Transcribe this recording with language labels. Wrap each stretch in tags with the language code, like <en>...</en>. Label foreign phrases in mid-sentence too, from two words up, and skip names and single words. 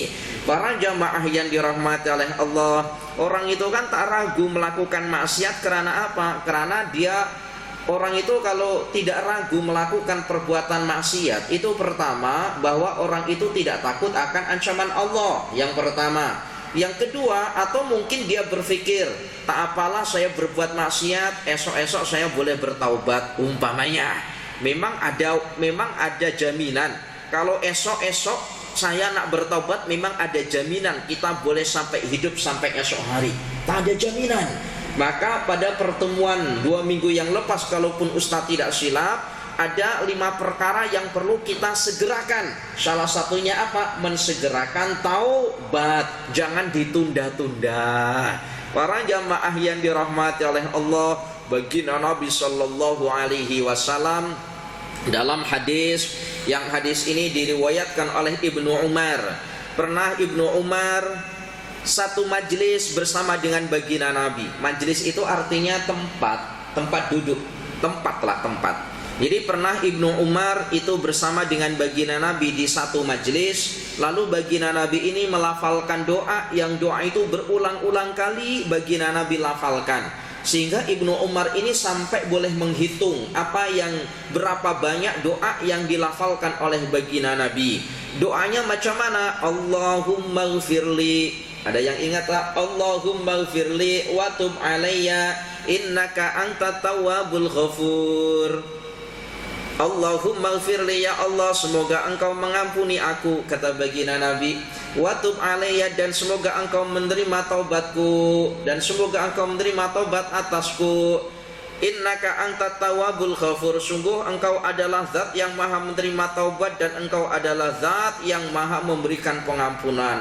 <ms>Para jamaah yang dirahmati oleh Allah, orang itu kan tak ragu melakukan maksiat karena apa? Karena orang itu kalau tidak ragu melakukan perbuatan maksiat, itu pertama bahwa orang itu tidak takut akan ancaman Allah. Yang pertama. Yang kedua, atau mungkin dia berpikir, tak apalah saya berbuat maksiat, esok-esok saya boleh bertaubat umpamanya. Memang ada jaminan. Kalau esok-esok saya nak bertaubat, memang ada jaminan kita boleh sampai hidup sampai esok hari. Tak ada jaminan. Maka pada pertemuan 2 minggu yang lepas, kalaupun Ustaz tidak silap, ada 5 perkara yang perlu kita segerakan. Salah satunya apa? Mensegerakan taubat. Jangan ditunda-tunda. Para jamaah yang dirahmati oleh Allah, baginda Nabi</ms> <ar>صلى الله عليه وسلم</ar> <ms>dalam hadis ini diriwayatkan oleh Ibnu Umar. Pernah Ibnu Umar satu majlis bersama dengan baginda Nabi. Majlis itu artinya tempat duduk, tempat. Jadi pernah Ibnu Umar itu bersama dengan baginda Nabi di satu majlis. Lalu baginda Nabi ini melafalkan doa, yang doa itu berulang-ulang kali baginda Nabi lafalkan. Sehingga Ibnu Umar ini sampai boleh menghitung berapa banyak doa yang dilafalkan oleh baginda Nabi. Doanya macam mana?</ms> <ar>اللهم اغفر لي.</ar> <ms>Ada yang ingat tak?</ms> <ar>اللهم اغفر لي وتب علي إنك أنت التواب الغفور. اللهم اغفر لي,</ar> <ms>ya Allah, semoga engkau mengampuni aku, kata baginda Nabi.</ms> <ar>وتب علي,</ar> <ms>dan semoga engkau menerima taubatku, dan semoga engkau menerima taubat atasku.</ms> <ar>إنك أنت التواب الغفور,</ar> <ms>sungguh engkau adalah zat yang maha menerima taubat, dan engkau adalah zat yang maha memberikan pengampunan.</ms>